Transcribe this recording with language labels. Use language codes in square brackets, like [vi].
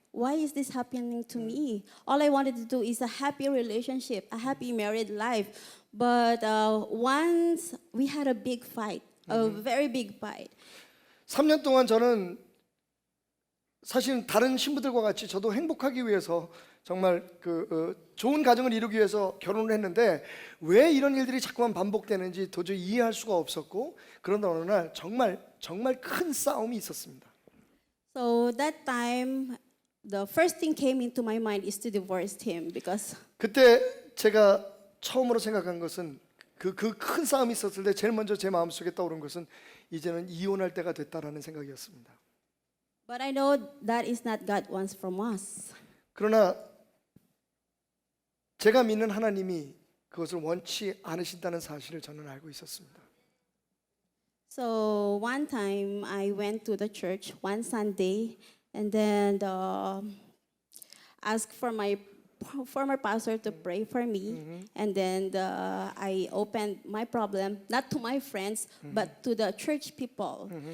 [en] Why is this happening to me? All I wanted to do is a happy relationship, a happy married life. But once we had a big fight, a very big fight. [ko] 3년 동안 저는 사실 다른 신부들과 같이 저도 행복하기 위해서 정말 좋은 가정을 이루기 위해서 결혼을 했는데 왜 이런 일들이 자꾸만 반복되는지 도저히 이해할 수가 없었고, 그런데 어느 날 정말 큰 싸움이 있었습니다. [en] So that time, the first thing came into my mind is to divorce him because [ko] 그때 제가 처음으로 생각한 것은 그 큰 싸움이 있었을 때 제일 먼저 제 마음속에 떠오른 것은 이제는 이혼할 때가 됐다라는 생각이었습니다. [en] but I know that is not God wants from us. [ko] 그러나 제가 믿는 하나님이 그것을 원치 않으신다는 사실을 저는 알고 있었습니다. [en] So one time I went to the church one Sunday and then asked for my former pastor to pray for me. And then I opened my problem, not to my friends, but to the church people.